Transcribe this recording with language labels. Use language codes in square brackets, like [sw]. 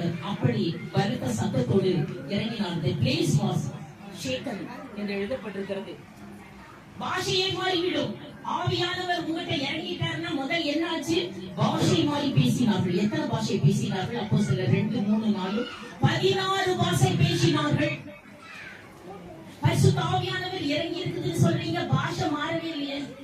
[ta] அப்படி பலத்த சத்தத்தோடு இறங்கினார். [en] The place was shaken [ta] என்று எழுதப்பட்டிருக்கிறது. பாஷையை மாறிவிடும். ஆவியானவர் உங்ககிட்ட இறங்கிட்டாருன்னா முதல் என்ன ஆச்சு? பாஷை மாறி பேசினார்கள். எத்தனை பாஷை பேசினார்கள்? அப்போஸ்தலர் 2, 3, 4 16 பாஷை பேசினார்கள். பரிசுத்த ஆவியானவர் இறங்கி இருக்குதுன்னு சொல்றீங்க, பாஷை மாறவே இல்லையே.